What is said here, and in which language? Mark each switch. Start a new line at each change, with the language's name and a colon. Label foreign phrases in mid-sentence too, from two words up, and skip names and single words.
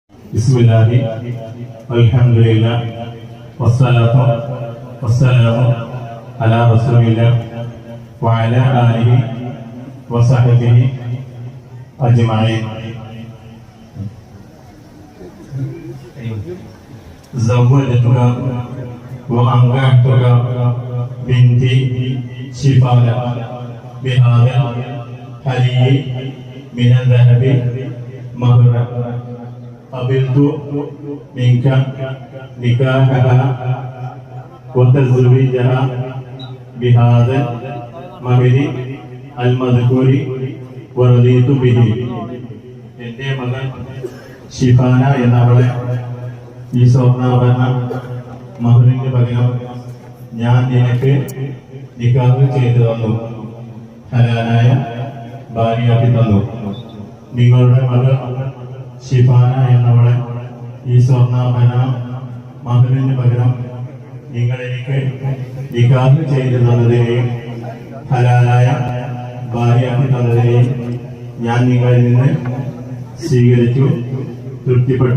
Arabic: بسم الله الحمد لله والصلاة والسلام على رسول الله وعلى آله وصحبه أجمعين. زوجتك وأنكحتك بنتي شفاء بهذا الحلي من الذهب مهرا قبلت منك نكاحها وتزويجها بهذا المهر المذكور ورضيت به.
Malayalam: എൻ്റെ മകൻ ഷിഫാന എന്നവളെ ഈ സ്വർണ്ണാഭരണ മഹറിന് പകരം ഞാൻ നിനക്ക് നിക്കാഹ് ചെയ്തു തന്നു, ഹലാലായ ഭാര്യയാക്കി തന്നു. നിങ്ങളുടെ മകൾ ഷിഫാന എന്നവളെ ഈ സ്വർണ്ണാഭരണ മഹറിന് പകരം നിങ്ങൾ എനിക്ക് നിക്കാഹ് ചെയ്തു തന്നതിനെയും ഹലാലായ ഭാര്യയാക്കി തന്നതിനെയും ഞാൻ നിങ്ങളിൽ നിന്ന് സ്വീകരിച്ചു, തൃപ്തിപ്പെട്ടു.